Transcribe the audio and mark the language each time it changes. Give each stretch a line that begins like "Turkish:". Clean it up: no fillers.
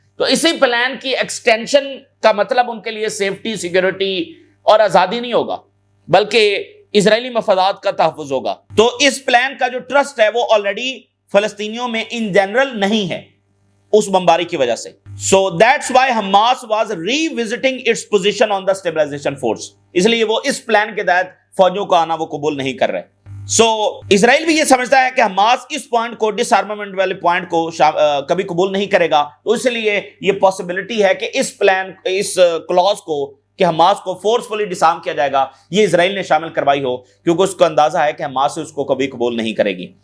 Urdu: تو اسی پلان کی ایکسٹینشن کا مطلب ان کے لیے سیفٹی, سیکیورٹی اور آزادی نہیں ہوگا, بلکہ اسرائیلی مفادات کا تحفظ ہوگا. تو اس پلان کا جو ٹرسٹ ہے وہ آلریڈی فلسطینیوں میں ان جنرل نہیں ہے اس بمباری کی وجہ سے.
English: So that's why Hamas was revisiting its position on the stabilization force.
Urdu: اس لیے وہ اس پلان کے تحت فوجوں کا آنا وہ قبول نہیں کر رہے. So اسرائیل بھی یہ سمجھتا ہے کہ حماس اس پوائنٹ کو, ڈس آرمامنٹ والے پوائنٹ کو کبھی قبول نہیں کرے گا. تو اس لیے یہ پاسبلٹی ہے کہ اس پلان, اس کلوز کو کہ حماس کو فورسفلی ڈسارم کیا جائے گا, یہ اسرائیل نے شامل کروائی ہو, کیونکہ اس کو اندازہ ہے کہ حماس اس کو کبھی قبول نہیں کرے گی.